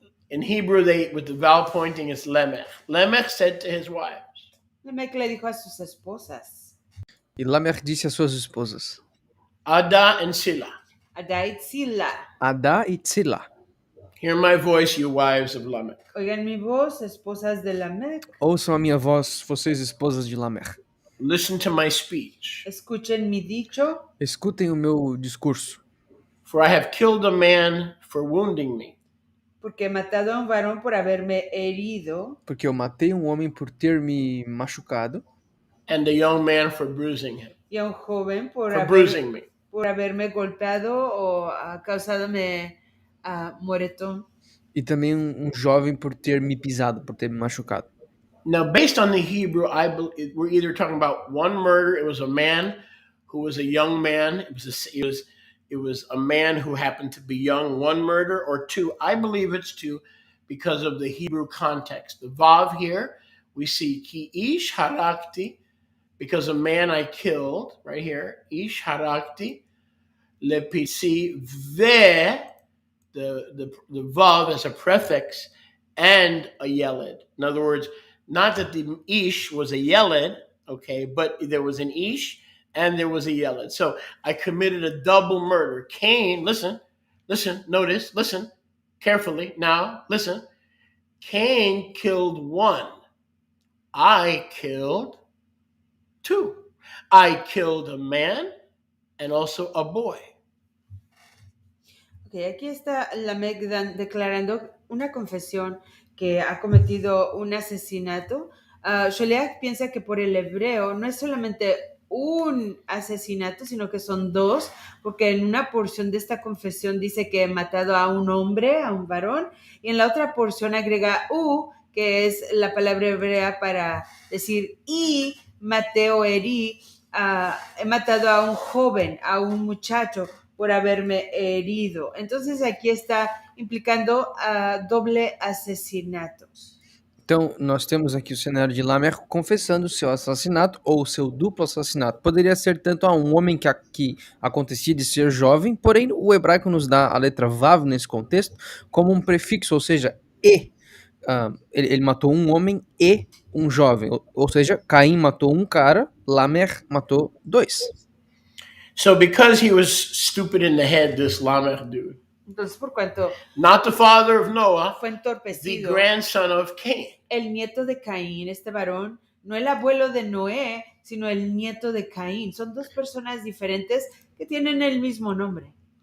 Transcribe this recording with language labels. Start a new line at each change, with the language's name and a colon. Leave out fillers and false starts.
English: In Hebrew, with the vowel pointing, it's Lemech. Lemech said to his wives,
Spanish: Lamech le dijo a sus esposas,
Portuguese: E Lamer disse às suas esposas,
English: Ada and Sila,
Spanish: Ada y Tzila.
Portuguese: Adá e Tzila,
English: hear my voice, you wives of Lamech.
Spanish: Oigan mi voz, esposas de Lamech.
Portuguese: ouçam a minha voz, vocês esposas de Lamer.
English: Listen to my speech.
Spanish: Escuchen mi dicho,
Portuguese: Escutem o meu discurso,
English: For I have killed a man for wounding me,
Spanish: porque he matado a un varón por haberme herido
Portuguese: porque eu matei um homem por ter me machucado
English: and a young man for bruising him,
Spanish: y a un joven por
English: bruising me.
Spanish: haberme golpeado o causádome moretón.
Portuguese: e também um jovem por ter me pisado, por ter me machucado.
English: Now, based on the Hebrew, we're either talking about one murder. It was a man who was a young man. It was a man who happened to be young. One murder, or two. I believe it's two, because of the Hebrew context. The vav here, we see
Hebrew: ki ish harakti,
English: because a man I killed right here.
Hebrew: Ish harakti lepisi ve,
English: the vav as a prefix, and a yeled. In other words, not that the ish was a yeled, okay, but there was an ish and there was a yeled. So I committed a double murder. Cain, listen, notice, listen carefully. Now, listen. Cain killed one. I killed two. I killed a man and also a boy.
Spanish: Okay, aquí está Lamech declarando una confesión que ha cometido un asesinato. Sholiach piensa que por el hebreo no es solamente un asesinato, sino que son dos, porque en una porción de esta confesión dice que he matado a un hombre, a un varón, y en la otra porción agrega que es la palabra hebrea para decir y maté o herí, he matado a un joven, a un muchacho, por haberme herido. Entonces aquí está implicando doble asesinato.
Portuguese: Então, nós temos aqui o cenário de Lamer confessando o seu assassinato ou o seu duplo assassinato. Poderia ser tanto a um homem que acontecia de ser jovem, porém o hebraico nos dá a letra Vav nesse contexto como um prefixo, ou seja, e. Ele matou um homem e um jovem. Ou seja, Caim matou um cara, Lamer matou dois.
English: So because he was stupid in the head, this Lamech dude,
Spanish: Entonces, por cuanto
English: not the father of Noah,
Spanish: fue
English: the
Spanish: entorpecido,
English: grandson of Cain.
Spanish: el nieto de Caín, este varón, no el abuelo de Noé, sino el nieto de Caín. Son dos personas diferentes que tienen el mismo nombre.